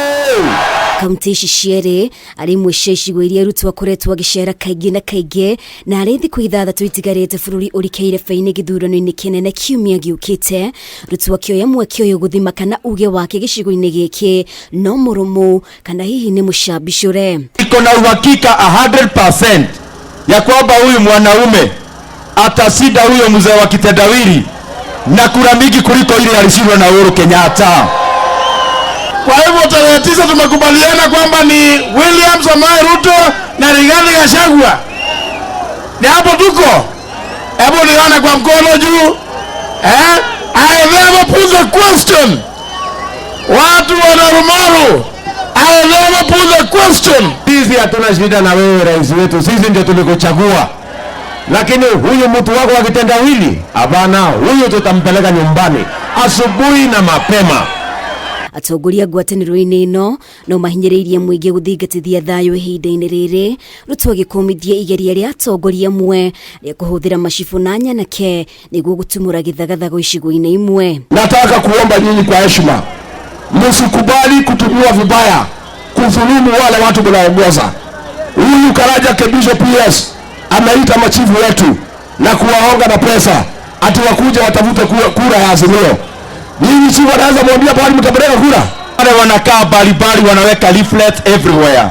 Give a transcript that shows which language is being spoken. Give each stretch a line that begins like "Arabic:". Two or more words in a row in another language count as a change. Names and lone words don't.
Kikuyu: Kaunti ici cierĩ arĩ imwe cia icigo iria Ruto akoretwo agĩcera kaingĩ na kaingĩ, na arĩ thikũ ithathatũ itigarĩte bũrũri ũrĩkĩire faini gĩthurano-inĩ kĩnene kiumia gĩũkĩte. Ruto akĩoya mweke ũyũ gũthima kana uge wake gĩcigo-inĩ gĩkĩ no mũrũmu kana hihi nĩ mũcambicũre.
Swahili: Iko na uhakika 100% ya kwamba huyu mwanaume atashinda huyo mzee wa kitendawili na kura mingi kuliko ile alishindwa na Uhuru Kenyatta. Kwa hivyo tarehe 9 tumekubaliana kwamba ni William Samoei Ruto na Rigathi Gachagua. Ni hapo tuko. Hebu nione kwa mkono juu.
English: I never put the question.
Swahili: Watu wana Rumaru.
English: I never put the question.
Swahili: Sisi hatuna shida na wewe rais wetu. Sisi ndio tulikuchagua. Lakini huyu mtu wako wa kitendawili, hapana, huyu tutampeleka nyumbani asubuhi na mapema.
Kikuyu: Atongoria ngwatanĩro-inĩ ĩno no mahinyĩrĩirie mũingĩ gũthingatithia thayũ ihinda-inĩ rĩrĩ. Ruto agĩkũmithia igeria rĩa atongoria amwe rĩa kũhũthĩra macibũ na nyanake nĩguo gũtumũra gĩthagathago icigo-inĩ imwe.
Swahili: Nataka kuomba nyinyi kwa heshima, msikubali kutumiwa vibaya, kudhulumu wale watu mnaongoza. Huyu Karaja Kebisho PS ameita machifu wetu na kuwaonga na pesa ati wakuja watafute kura ya Azimio. Nyinyi si wanaanza mwambia bali mtapeleka kura. Wale wanakaa bali wanaweka
English: leaflet everywhere.